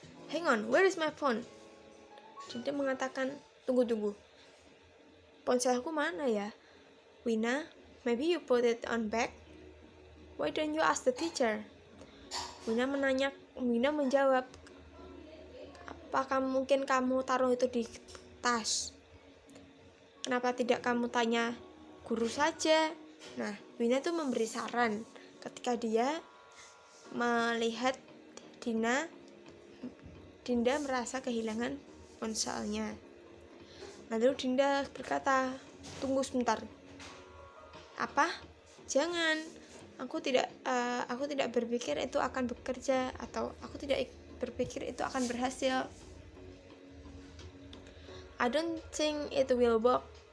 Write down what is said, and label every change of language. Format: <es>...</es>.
<en>Hang on, where is my phone?</en> <id>Dinda mengatakan, tunggu. Ponselku mana ya?</id> <en>Wina, maybe you put it on back. Why don't you ask the teacher?</en> <id>Wina menjawab, apakah mungkin kamu taruh itu di tas? Kenapa tidak kamu tanya guru saja? Nah, Wina itu memberi saran ketika dia melihat Dinda merasa kehilangan ponselnya. Lalu Dinda berkata, tunggu sebentar. Apa? Jangan. Aku tidak berpikir itu akan bekerja, atau aku tidak berpikir itu akan berhasil.</id> <en>I don't think it will work.</en>